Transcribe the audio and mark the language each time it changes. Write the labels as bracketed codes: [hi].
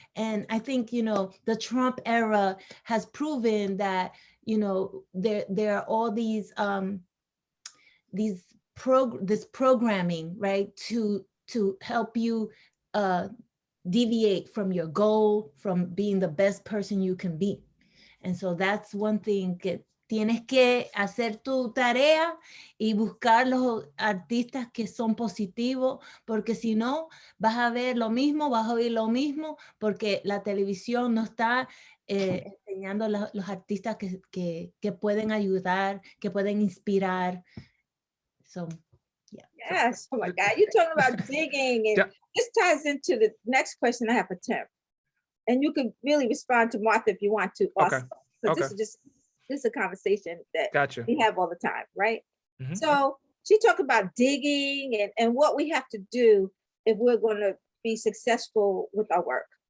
[en] And I think, you know, the Trump era has proven that, you know, there are all these this programming, right, to help you deviate from your goal, from being the best person you can be. And so that's one thing [es] que tienes que hacer tu tarea y buscar los artistas que son positivos, porque si no, vas a ver lo mismo, vas a oír lo mismo, porque la televisión no está enseñando los artistas que pueden ayudar, que pueden inspirar. [en] So, yeah. Yes. Oh my God. You're talking about digging, and this ties into the next question I have for Tim. And you can really respond to Martha if you want to also. Okay. So Okay. this is a conversation that Gotcha. we have all the time, right? Mhm. So she talked about digging and what we have to do if we're going to be successful with our work.